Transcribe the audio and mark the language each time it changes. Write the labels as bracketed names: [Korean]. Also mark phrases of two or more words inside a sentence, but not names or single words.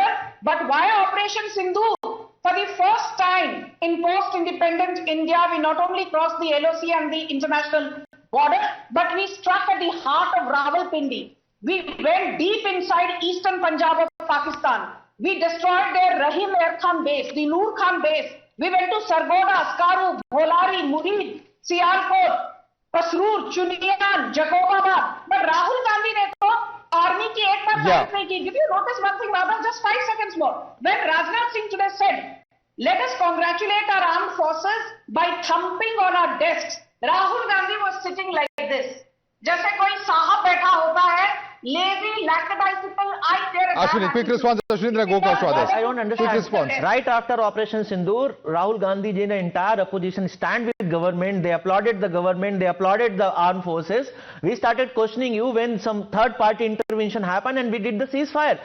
[English] But via Operation Sindoor, for the first time in post-independent India, we not only crossed the LOC and the international border, but we struck at the heart of Rawalpindi. We went deep inside eastern Punjab of Pakistan. We destroyed their Rahim Air Khan base, the Noor Khan base. We went to Sargoda, Skaru, Bholari, Murid, Sialkot, Pasroor, Chuniyan, Jacobabad. [Hindi] But Rahul Gandhi ने तो आर्मी की एक बार तारीफ़ नहीं की. [English] Did you notice one thing, Madhav? Just 5 seconds more. When Rajnath Singh today said, let us congratulate our armed forces by thumping on our desks, Rahul Gandhi was sitting like this. [Hindi] जैसे कोई साहब बैठा होता है, [English] lazy, lackadaisical, I dare. Ashwini, quick response. Ashwini, go across to others. I don't understand. Quick response. Right after Operation Sindoor, Rahul Gandhi ji and the entire opposition stand with government. They applauded the government. They applauded the armed forces. We started questioning you when some third-party intervention happened, and we did the ceasefire.